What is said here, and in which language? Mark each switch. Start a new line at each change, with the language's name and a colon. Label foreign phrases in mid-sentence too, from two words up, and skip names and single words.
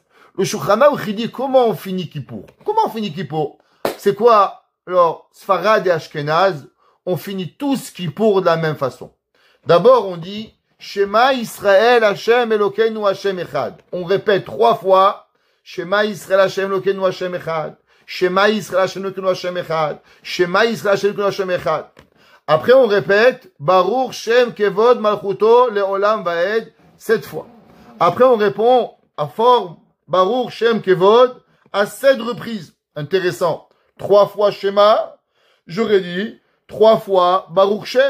French: Le Shulchan Aruch il dit comment on finit Kippour. Comment on finit Kippour? C'est quoi? Alors, Sfarad et Ashkenaz, on finit tous Kippour de la même façon. D'abord, on dit
Hebrew: שמע ישראל השם אלוקינו השם אחד.
French: On répète 3 fois
Hebrew: שמע ישראל השם אלוקינו השם אחד. שמע ישראל השם אלוקינו השם אחד. שמע ישראל השם אלוקינו השם אחד.
French: Après, on répète
Hebrew: ברוך שם כבוד מלכותו לעולם ועד
French: 7 fois. Après, on répond à forme
Hebrew: ברוך שם כבוד
French: à 7 reprises. Intéressant. 3 fois Shema, j'aurais dit 3 fois
Hebrew: ברוך שם.